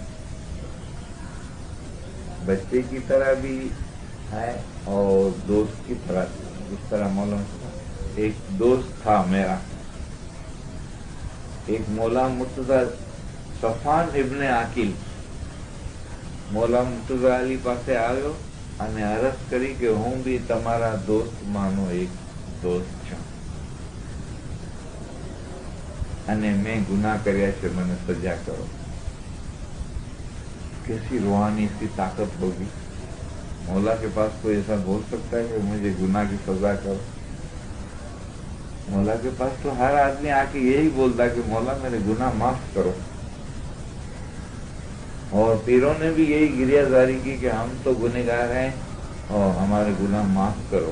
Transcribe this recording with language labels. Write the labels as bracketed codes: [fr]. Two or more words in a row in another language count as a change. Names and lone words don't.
[ur] بچے کی طرح بھی ہے اور دوست کی طرح بھی. جس طرح مولا ایک دوست تھا میرا، ایک مولا مرتضی صفان ابن عاقل. [gu] مولا مرتضی علی પાસે આવ્યો અને અરજ કરી કે હું બી તમારા દોસ્ત માનો એક દોસ્ત છું, અને મેં ગુનાહ કર્યા છે، મને સજા કરો. [ur] کیسی روحانی اس کی طاقت ہوگی. مولا کے پاس کوئی ایسا بول سکتا ہے کہ مجھے گناہ کی سزا کرو؟ مولا کے پاس تو ہر آدمی آ کے یہی بولتا کہ مولا میرے گناہ معاف کرو. اور پیروں نے بھی یہی گریہ زاری کی کہ ہم تو گنہگار ہیں اور ہمارے گناہ معاف کرو.